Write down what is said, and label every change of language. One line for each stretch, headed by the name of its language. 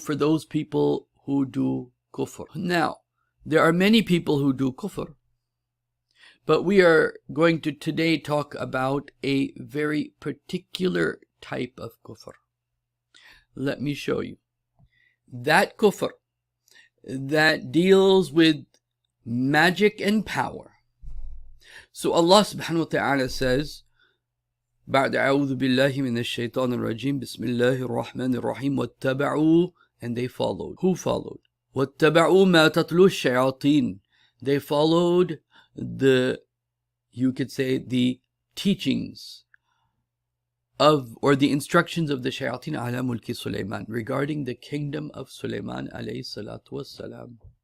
English: For those people who do kufr. Now, there are many people who do kufr, but we are going to today talk about a very particular type of kufr. Let me show you. That kufr that deals with magic and power. So Allah subhanahu wa ta'ala says,
Arabic: بعد أعوذ بالله من الشيطان الرجيم بسم الله الرحمن الرحيم واتبعوا.
English: And they followed. Who followed?
Arabic: واتبعوا ما تتلو الشياطين.
English: They followed you could say the teachings of, or the instructions of the shayateen
Arabic: ala mulki Sulaiman,
English: regarding the kingdom of Sulaiman alayhi salatu wassalam.